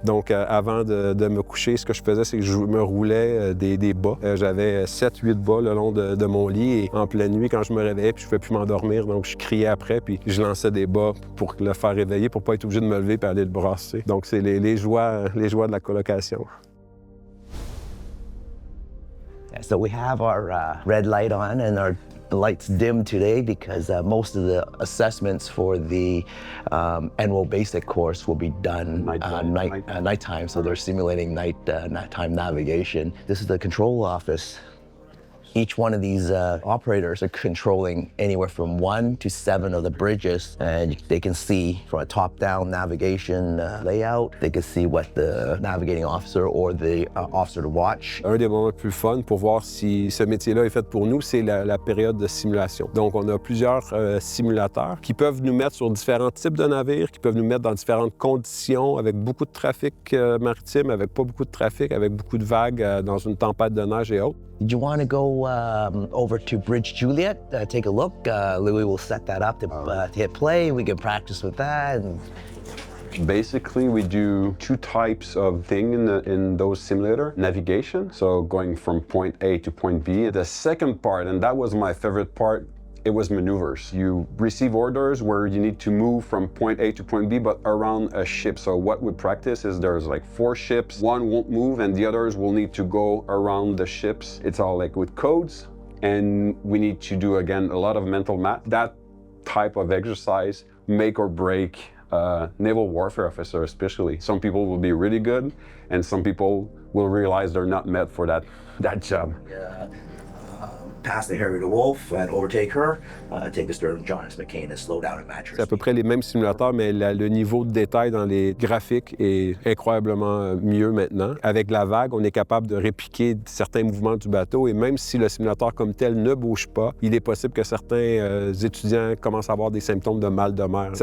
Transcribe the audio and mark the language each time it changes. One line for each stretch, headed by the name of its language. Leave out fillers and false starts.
French: Donc, avant de me coucher, ce que je faisais, c'est que je me roulais des bas. J'avais 7-8 bas le long de mon lit et en pleine nuit, quand je me réveillais, puis je ne pouvais plus m'endormir, donc je criais après, puis je lançais des bas pour le faire réveiller, pour ne pas être obligé de me lever et aller le brasser. Donc, c'est les joies de la colocation.
English: So we have our red light on and our lights dim today because most of the assessments for the Enroll Basic course will be done nighttime. So they're simulating nighttime navigation. This is the control office. Each one of these operators are controlling anywhere from 1 to 7 of the bridges, and they can see from a top-down navigation layout. They can see what the navigating officer or the officer to watch.
French: Un des moments les plus fun pour voir si ce métier-là est fait pour nous, c'est la période de simulation. Donc, on a plusieurs simulateurs qui peuvent nous mettre sur différents types de navires, qui peuvent nous mettre dans différentes conditions, avec beaucoup de trafic maritime, avec pas beaucoup de trafic, avec beaucoup de vagues dans une tempête de neige et autres.
English: Did you want to go over to Bridge Juliet, take a look? Louis will set that up to hit play. We can practice with that. Basically, we do 2 types of thing in those simulator. Navigation, so going from point A to point B. The second part, and that was my favorite part, it was maneuvers. You receive orders where you need to move from point A to point B, but around a ship. So what we practice is there's like 4 ships. One won't move and the others will need to go around the ships. It's all like with codes. And we need to do, again, a lot of mental math. That type of exercise make or break naval warfare officer especially. Some people will be really good and some people will realize they're not meant for that job. Yeah. Pass the Harry the Wolf and overtake her, take the stern of John S. McCain and slow down at match.
French: C'est à peu près les mêmes simulateurs, mais le niveau de détail dans les graphiques est incroyablement mieux maintenant. Avec la vague, on est capable de répliquer certains mouvements du bateau et même si le simulateur comme tel ne bouge pas, il est possible que certains étudiants commencent à avoir des symptômes de mal de mer.